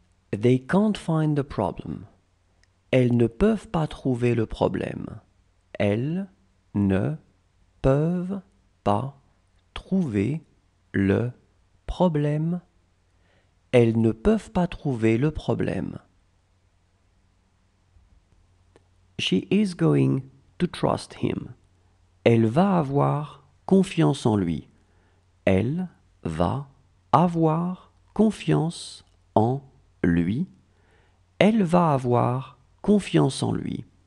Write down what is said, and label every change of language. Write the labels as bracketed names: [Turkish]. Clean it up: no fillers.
[English] They can't find the problem. [French] Elles ne peuvent pas trouver le problème. Elles ne peuvent pas trouver le problème. Elles ne peuvent pas trouver le problème. [English] She is going to trust him. [French] Elle va avoir confiance en lui. Elle va avoir confiance en lui. Elle va avoir confiance en lui.